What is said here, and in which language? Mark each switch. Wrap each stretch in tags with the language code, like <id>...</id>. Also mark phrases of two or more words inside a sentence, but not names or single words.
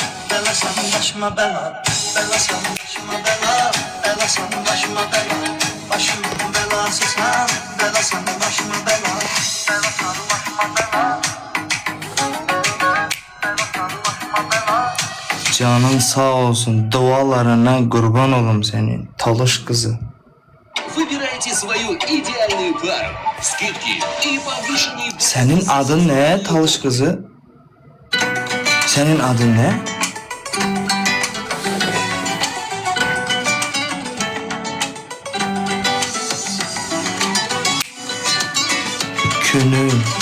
<az>Belasan başıma bela, belasan başıma bela, belasan başıma bela, başımın belası sen. Belasan başıma bela, belasan başıma bela. Canın sağ olsun. Dualarına kurban olum senin. Talış kızı.</az> <ru>Выбирайте свою идеальную пару. Скидки и повышенные...</ru> <az>Senin adın ne Talış kızı? Senin adın ne? Könül.</az>